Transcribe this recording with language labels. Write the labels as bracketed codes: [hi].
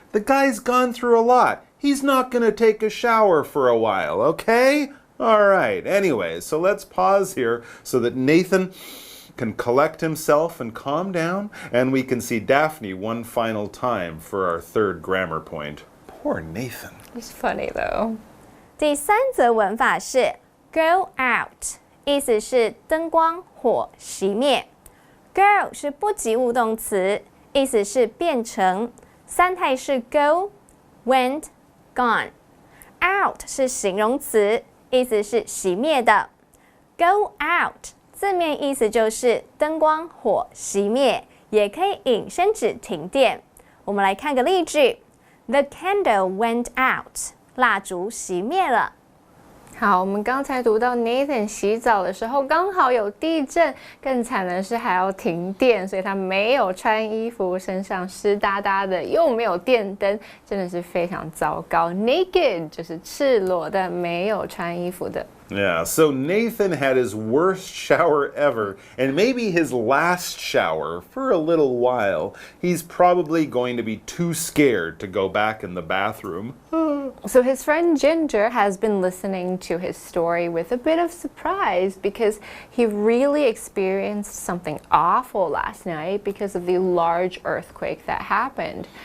[en] The guy's gone through a lot. He's not going to take a shower for a while, okay? All right, anyway, so let's pause here so that Nathan can collect himself and calm down, and we can see Daphne one final time for our third grammar point. Poor Nathan. He's funny though. [zh] 第三则文法是 go out， 意思是灯光火熄灭。 go 是不及物动词，意思是变成，三态是 go、went、gone。out 是形容词，意思是熄灭的。 go out 字面意思就是灯光火熄灭，也可以引申指停电。我们来看个例句 ： [en] The candle went out， [zh] 蜡烛熄灭了。好，我们刚才读到 Nathan 洗澡的时候刚好有地震，更惨的是还要停电，所以他没有穿衣服，身上湿哒哒的，又没有电灯，真的是非常糟糕。 Naked 就是赤裸的，没有穿衣服的。 [en] Yeah, so Nathan had his worst shower ever, and maybe his last shower for a little while. He's probably going to be too scared to go back in the bathroom. So his friend Ginger has been listening to his story with a bit of surprise because he really experienced something awful last night because of the large earthquake that happened.